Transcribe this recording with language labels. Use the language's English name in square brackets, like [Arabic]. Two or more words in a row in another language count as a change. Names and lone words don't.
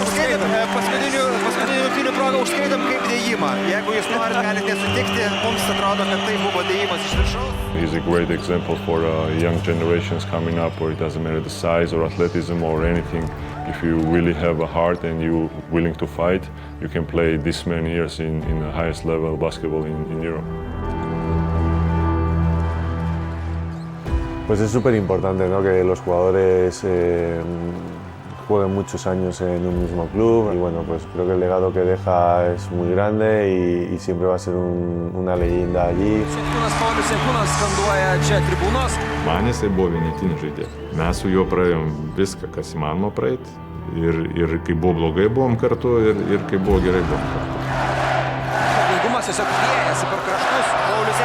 [Lithuanian] Paskutinių rungtynių progą užskaitom kaip dėjimą. Jeigu jūs norit, galite nesutikti, mums atrodo, kad tai buvo dėjimas iš viršaus. [English] He's a great example for young generations coming up, where it doesn't matter the size or athleticism or anything. If you really have a heart and you're willing to fight, you can play this many years in the highest level basketball in Europe. [Spanish] Pues es súper importante, ¿no? Que los jugadores jueguen muchos años en un mismo club y bueno, pues creo que el legado que deja es muy grande y siempre va a ser una leyenda allí. [Lithuanian] Man jisai buvo vienetinis žaidėjas. Mes su juo praėjom viską, kas įmanoma praeiti. Ir kai buvo blogai, buvom kartu, ir kai buvo gerai, buvom kartu. Pajėgumas tiesiog liejasi per kraštus.